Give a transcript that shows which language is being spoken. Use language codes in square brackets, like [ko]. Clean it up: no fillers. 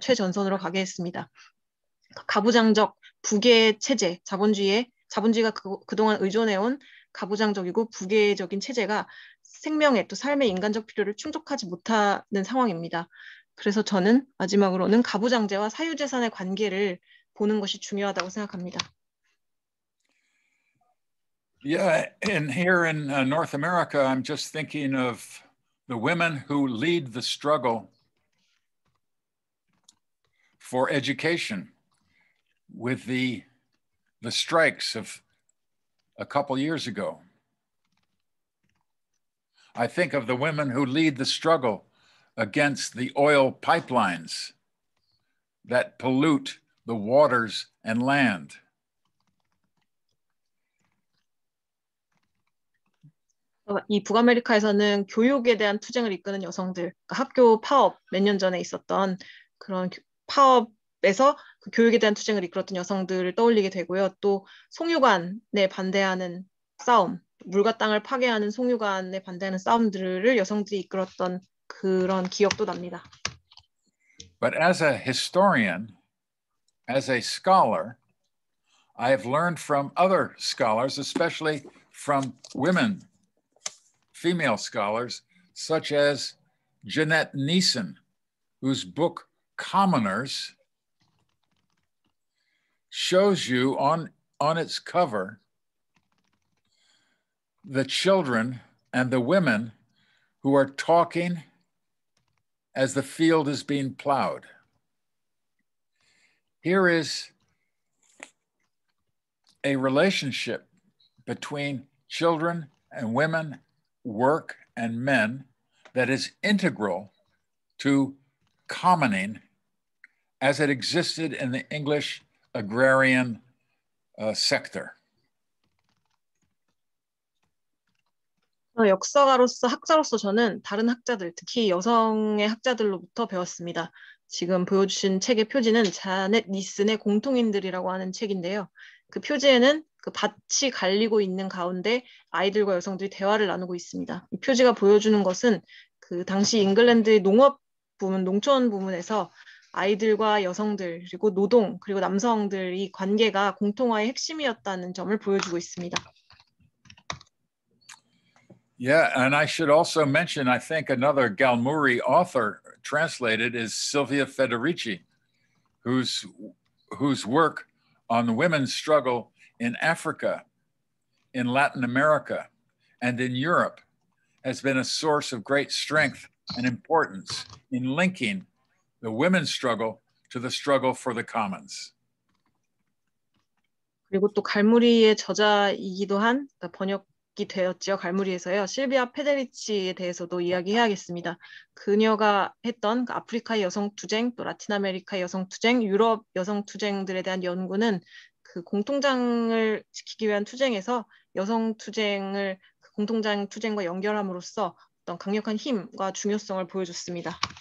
[ko] 최전선으로 가게 했습니다. 가부장적 부계 체제, 자본주의가 그동안 의존해온 가부장적이고 부계적인 체제가 생명의 또 삶의 인간적 필요를 충족하지 못하는 상황입니다. 그래서 저는 마지막으로는 가부장제와 사유재산의 관계를 보는 것이 중요하다고 생각합니다. [en] Yeah, and here in North America, I'm just thinking of the women who lead the struggle for education with the strikes of a couple years ago. I think of the women who lead the struggle against the oil pipelines that pollute the waters and land. [ko] 이 북아메리카에서는 교육에 대한 투쟁을 이끄는 여성들, 그러니까 학교 파업 몇 년 전에 있었던 그런 파업에서 그 교육에 대한 투쟁을 이끌었던 여성들을 떠올리게 되고요. 또 송유관에 반대하는 싸움, 물과 땅을 파괴하는 송유관에 반대하는 싸움들을 여성들이 이끌었던 그런 기억도 납니다. [en] But as a historian, as a scholar, I have learned from other scholars, especially from women, female scholars, such as Jeanette Neeson, whose book Commoners shows you on its cover the children and the women who are talking as the field is being plowed. Here is a relationship between children and women, work and men that is integral to commoning as it existed in the English agrarian sector. [ko] 역사가로서 학자로서 저는 다른 학자들, 특히 여성의 학자들로부터 배웠습니다. 지금 보여주신 책의 표지는 자넷 니슨의 공통인들이라고 하는 책인데요. 그 표지에는 그 밭이 갈리고 있는 가운데 아이들과 여성들이 대화를 나누고 있습니다. 이 표지가 보여주는 것은 그 당시 잉글랜드의 농업 부문, 농촌 부문에서 아이들과 여성들, 그리고 노동, 그리고 남성들이 관계가 공통화의 핵심이었다는 점을 보여주고 있습니다. [en] Yeah, and I should also mention, I think another Galmuri author translated is Silvia Federici, whose work on the women's struggle in Africa, in Latin America, and in Europe has been a source of great strength and importance in linking the women's struggle to the struggle for the commons. [ko] 그리고 또 갈무리의 저자이기도 한 번역이 되었지요. 갈무리에서요. 실비아 페데리치에 대해서도 이야기해야겠습니다. 그녀가 했던 아프리카의 여성 투쟁, 또 라틴 아메리카의 여성 투쟁, 유럽 여성 투쟁들에 대한 연구는 그 공통장을 지키기 위한 투쟁에서 여성 투쟁을 그 공통장 투쟁과 연결함으로써 어떤 강력한 힘과 중요성을 보여줬습니다.